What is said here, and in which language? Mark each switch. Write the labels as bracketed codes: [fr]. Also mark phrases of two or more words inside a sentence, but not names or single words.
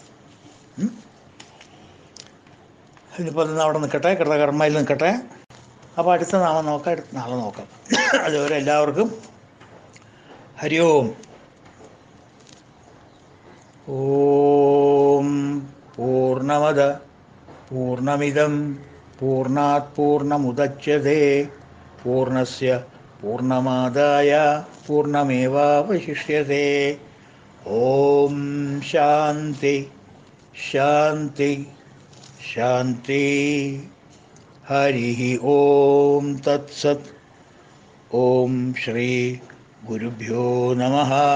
[ml] ഇതിപ്പോൾ ഇന്ന് അവിടെ നിൽക്കട്ടെ, കൃതകർമ്മയിൽ നിൽക്കട്ടെ. അപ്പോൾ അടുത്ത നാമം നോക്കാം, അടുത്ത നാളെ നോക്കാം. അതുവരെ എല്ലാവർക്കും [sa] ഹരി ഓം. ഓം പൂർണ്ണമദ പൂർണ്ണമിദം പൂർണ്ണാത് പൂർണ്ണമുദച്യതേ പൂർണ്ണസ്യ പൂർണ്ണമാദായ പൂർണ്ണമേവാവശിഷ്യതേ. ഓം ശാന്തി ശാന്തി ശാന്തി. ഹരി ഓം തത്സത്. ഓം ശ്രീ ഗുരുഭ്യോ നമഃ.